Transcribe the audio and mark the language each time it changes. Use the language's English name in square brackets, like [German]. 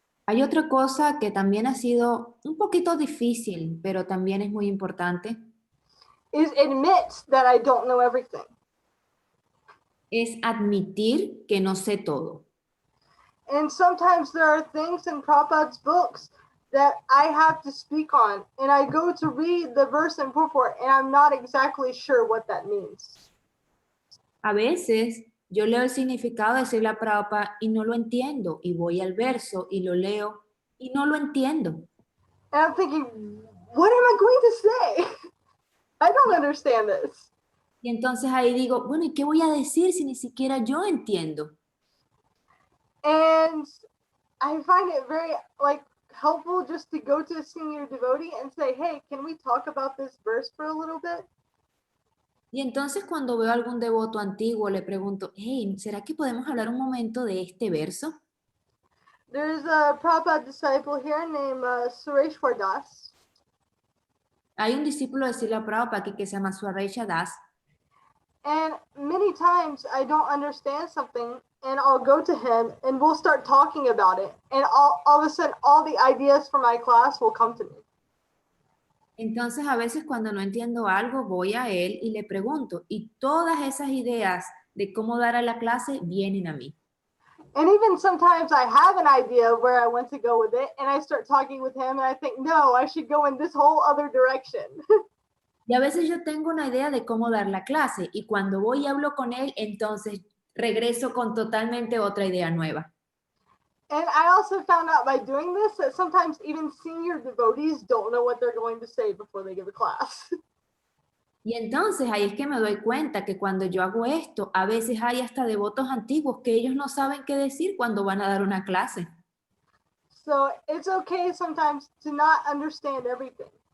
[Spanish] Hay otra cosa que también ha sido un poquito difícil, pero también es muy importante, [English] is admit that I don't know everything. [Spanish] es admitir que no sé todo. [English] And sometimes there are things in Prabhupada's books that I have to speak on, and I go to read the verse and purport, and I'm not exactly sure what that means. [Spanish] A veces yo leo el significado de Srila Prabhupada y no lo entiendo, y voy al verso y lo leo y no lo entiendo. [English] And I'm thinking, what am I going to say? I don't understand this. [Spanish] Y entonces ahí digo, bueno, ¿y qué voy a decir si ni siquiera yo entiendo? [English] And I find it very helpful just to go to a senior devotee and say, hey, can we talk about this verse for a little bit? [Spanish] Y entonces cuando veo a algún devoto antiguo le pregunto, hey, ¿será que podemos hablar un momento de este verso? [English] There's a Prabhupada disciple here named Sureshwar Das. [Spanish] Hay un discípulo de Srila Prabhupada aquí que se llama Swaresha Das. [English] And many times I don't understand something and I'll go to him and we'll start talking about it. And all of a sudden, all the ideas for my class will come to me. [Spanish] Entonces a veces cuando no entiendo algo voy a él y le pregunto y todas esas ideas de cómo dar a la clase vienen a mí. [English] And even sometimes I have an idea of where I want to go with it and I start talking with him and I think, no, I should go in this whole other direction. [Spanish] Y a veces yo tengo una idea de cómo dar la clase y cuando voy y hablo con él, entonces regreso con totalmente otra idea nueva. [English] And I also found out by doing this that sometimes even senior devotees don't know what they're going to say before they give a class. [Spanish] Y entonces ahí es que me doy cuenta que cuando yo hago esto, a veces hay hasta devotos antiguos que ellos no saben qué decir cuando van a dar una clase. [English] So it's okay sometimes to not understand everything.